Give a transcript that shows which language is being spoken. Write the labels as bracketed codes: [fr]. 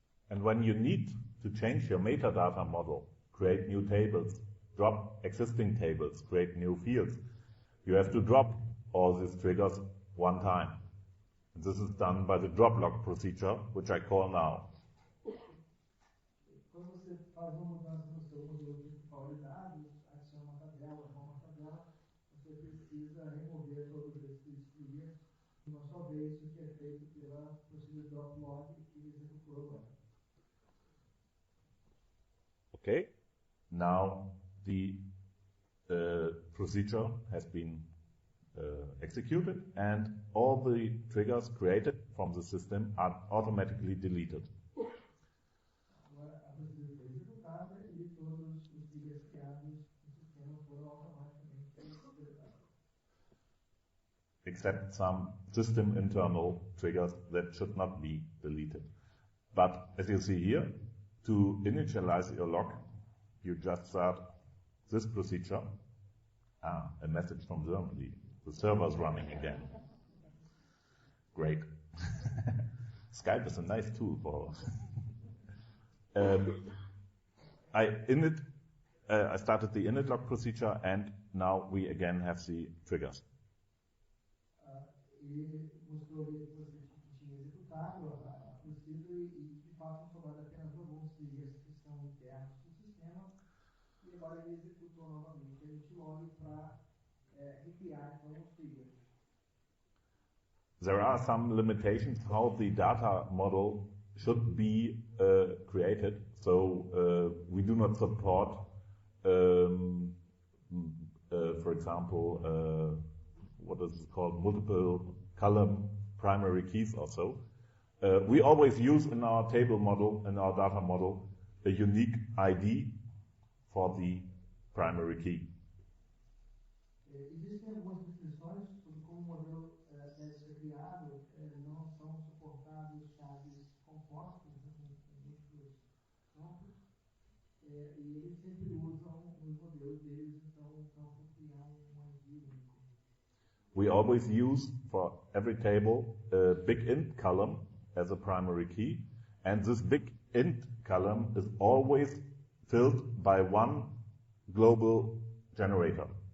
[en] And when you need to change your metadata model, create new tables, drop existing tables, create new fields, you have to drop all these triggers one time. And this is done by the drop lock procedure, which I call now. [pt] Quando você faz uma mudança no seu modelo principal de dados, adiciona uma tabela, você precisa remover todos esses triggers de uma só vez, o que é feito pela procedura drop log que executou agora. [en] Okay, now the procedure has been executed and all the triggers created from the system are automatically deleted. [pt] Agora a procedura foi executada e todos os triggers criados no sistema foram automaticamente deletados. [en] Except some system internal triggers that should not be deleted. But as you see here, to initialize your lock, you just start this procedure. A message from Germany. The server's running again. Great. Skype is a nice tool for. I started the init lock procedure, and now we again have the triggers. [pt] Ele mostrou ali que você tinha executado a procedura e de fato sobraram apenas alguns triggers que são internos do sistema e agora ele executou novamente a log para recriar então os triggers. [en] There are some limitations how the data model should be created. So we do not support, for example, what is it called, multiple column primary keys or so. We always use in our table model, in our data model, a unique ID for the primary key. [pt] Existem algumas restrições sobre como o modelo deve ser criado, não são suportados chaves compostas, múltiplos campos, e eles sempre usam os modelos deles, então o campo criar ID único. [en] We always use for every table a big int column as a primary key, and this big int column is always filled by one global generator.